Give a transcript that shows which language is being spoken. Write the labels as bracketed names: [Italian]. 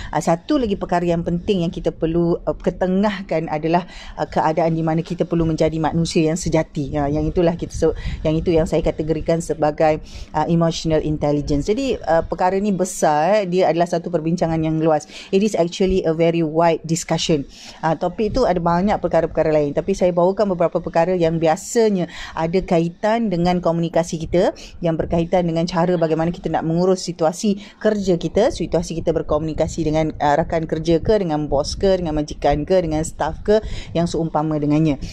[Malay] Satu lagi perkara yang penting yang kita perlu ketengahkan adalah keadaan di mana kita perlu menjadi manusia yang sejati. Yang itu yang saya kategorikan sebagai emotional intelligence. Jadi perkara ni besar, dia adalah satu perbincangan yang luas. [English] It is actually a very wide discussion. [Malay] Topik itu ada banyak perkara-perkara lain, tapi saya bawakan beberapa perkara yang biasanya ada kaitan dengan komunikasi kita, yang berkaitan dengan cara bagaimana kita nak mengurus situasi kerja kita, situasi kita berkomunikasi dengan rakan kerja ke, dengan bos ke, dengan majikan ke, dengan staff ke, yang seumpama dengannya.